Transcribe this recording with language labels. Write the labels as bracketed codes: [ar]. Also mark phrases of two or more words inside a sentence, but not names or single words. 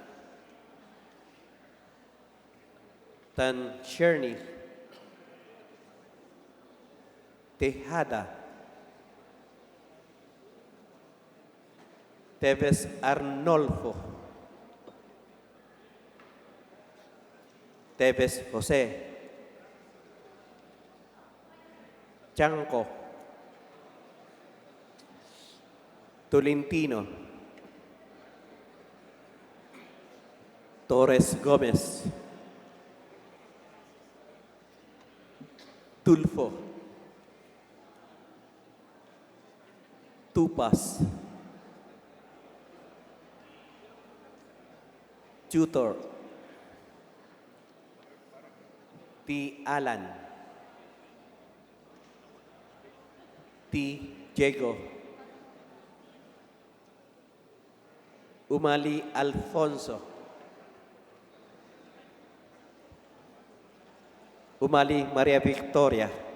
[en] Tan Sherny. Tejada. Teves Arnolfo. Teves Jose. Chanco. Tolentino. Torres Gomez. Tulfo. Tupas. Tutor. T. Alan. T. Diego. Umali Alfonso. Umali Maria Victoria.